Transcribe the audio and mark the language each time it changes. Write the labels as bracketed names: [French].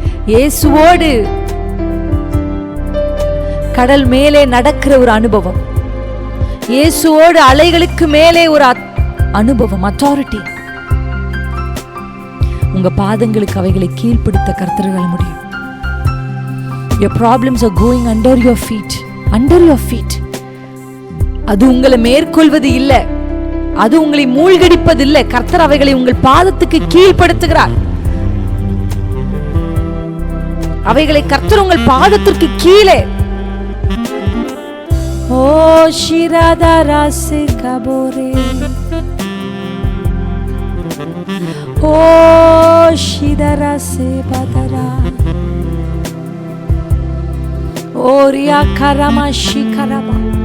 [Tamil] இயேசுவோடு கடல் மேலே நடக்கிற ஒரு அனுபவம், இயேசுவோடு அலைகளுக்கு மேலே ஒரு அனுபவம், அத்தாரிட்டி. உங்க பாதங்களுக்கு அவைகளை கீழ்ப்படுத்த கர்த்தரால் முடியும். [English] Your problems are going under your feet. [Tamil] அது உங்களை மேற்கொள்வது இல்லை, அது உங்களை மூழ்கடிப்பது இல்லை. கர்த்தர் அவைகளை உங்கள் பாதத்துக்கு கீழ்ப்படுத்துகிறார். அவைகளை கர்த்தர் உங்கள் பாதத்திற்கு கீழே. ஓ ஷிராதாராசே கபோரே, ஓ ஷிதராசே பதரா, ஓரியா கரமா ஷிகரமா.